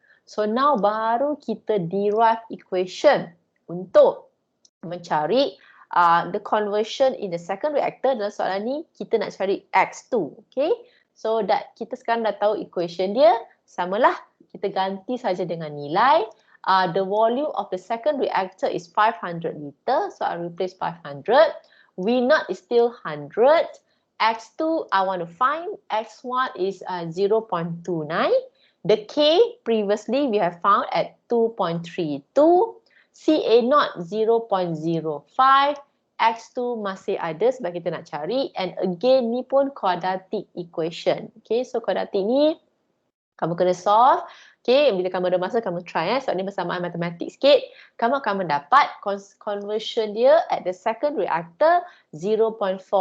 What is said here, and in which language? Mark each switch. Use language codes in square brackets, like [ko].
[ms] So, now baru kita derive equation untuk mencari [en] the conversion in the second reactor. [ms] Dalam soalan ni, kita nak cari X2. Okay? So, kita sekarang dah tahu equation dia. Samalah, kita ganti saja dengan nilai. [en] The volume of the second reactor is 500 liter. So, I replace 500. V0 is still 100. X2, I want to find. X1 is 0.29. The K, previously we have found at 2.32. CA0, 0.05. [ms] X2 masih ada sebab kita nak cari. And again, ni pun quadratic equation. Okay, so quadratic ni, kamu kena solve. Okay, bila kamu ada masa, kamu try. Sebab ni bersamaan matematik sikit. Kamu akan mendapat conversion dia [en] at the second reactor [ms] 0.46.